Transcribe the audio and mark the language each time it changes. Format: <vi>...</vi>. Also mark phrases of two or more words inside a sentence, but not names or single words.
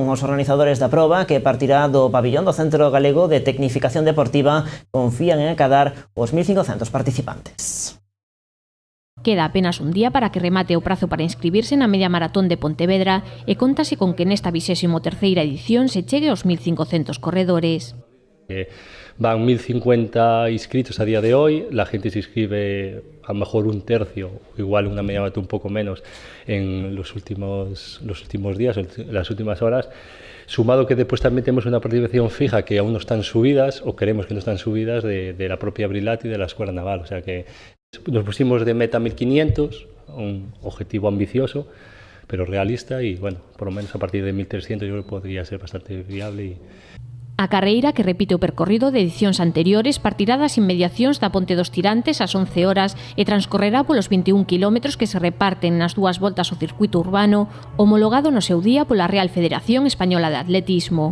<gl>Os organizadores da proba, que partirá do pabillón do Centro Galego de Tecnificación Deportiva, confían en acadar os 1.500 participantes. Queda apenas un día para que remate o prazo para inscribirse na media maratón de Pontevedra e contase con que nesta 23ª edición se chegue aos 1.500 corredores.</gl> <es>Van 1.050 inscritos a día de hoy, la gente se inscribe a lo mejor un tercio, igual una media maratón un poco menos en los últimos días, en las últimas horas, sumado que después también tenemos una participación fija que aún no están subidas, o queremos que no están subidas, de la propia Brilat y de la Escuela Naval, o sea que nos pusimos de meta 1.500, un objetivo ambicioso, pero realista, y bueno, por lo menos a partir de 1.300 yo creo que podría ser bastante viable.</es> <gl>A carreira, que repite o percorrido de edicións anteriores, partirá das inmediacións da Ponte dos Tirantes ás 11 horas e transcorrerá polos 21 kilómetros que se reparten nas dúas voltas ao circuito urbano, homologado no seu día pola Real Federación Española de Atletismo.</gl>